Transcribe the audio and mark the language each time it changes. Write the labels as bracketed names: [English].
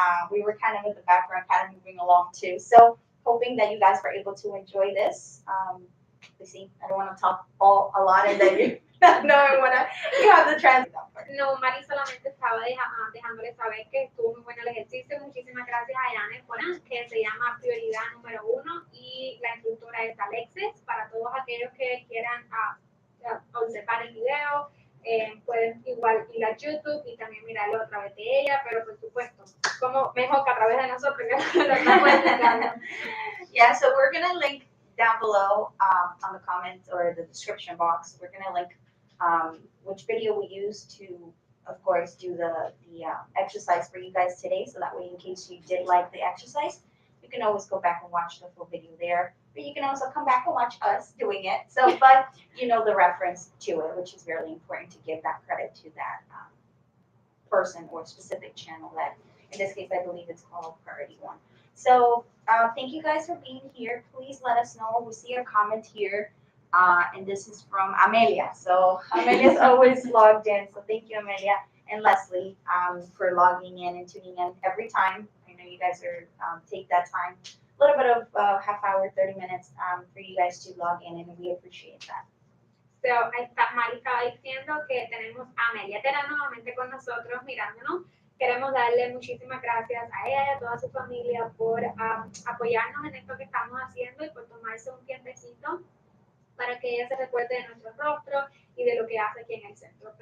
[English] We were kind of in the background, kind of moving along too. So hoping that you guys were able to enjoy this. See, I don't want to talk a lot and then you have the translate. [Spanish] No, Mari solamente estaba dejándole saber que estuvo muy bueno el ejercicio. Muchísimas gracias a Yane, que se llama Prioridad Número 1, y la instructora es Alexis. Para todos aquellos que quieran observar el video, pueden igual ir a YouTube y también mirarlo a través de ella, pero por supuesto, como mejor que a través de nosotros, que lo estamos explicando. [English] Yeah, so we're going to link down below on the comments or the description box. We're going to link which video we used to, of course, do the exercise for you guys today. So that way, in case you did like the exercise, you can always go back and watch the full video there. But you can also come back and watch us doing it. So, but you know the reference to it, which is really important to give that credit to that person or specific channel that, in this case, I believe it's called Priority One. So thank you guys for being here. Please let us know. We see your comment here. And this is from Amelia. So Amelia's always logged in. So thank you, Amelia and Leslie, for logging in and tuning in every time. I know you guys are take that time, a little bit of half hour, 30 minutes for you guys to log in, and we appreciate that. [Spanish] So, Mari estaba diciendo que tenemos a Amelia Terán nuevamente con nosotros mirándonos. Queremos darle muchísimas gracias a ella y a toda su familia por apoyarnos en esto que estamos haciendo y por tomarse un tiempecito para que ella se recuerde de nuestro rostro y de lo que hace aquí en el centro.